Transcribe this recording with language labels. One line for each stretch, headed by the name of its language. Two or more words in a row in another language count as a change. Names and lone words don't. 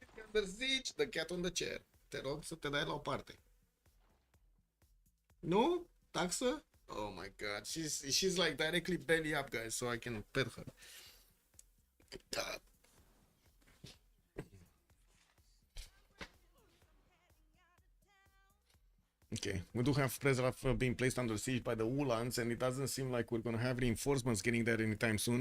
English: under siege, the cat on the chair.
Romanian: Te rog să te dai la o parte. Nu? Taxă?
English: Oh my god, she's like directly belly up, guys, so I can pet her. God. Okay, we do have pressure being placed under siege by the Ulans, and it doesn't seem like we're going to have reinforcements getting there anytime soon.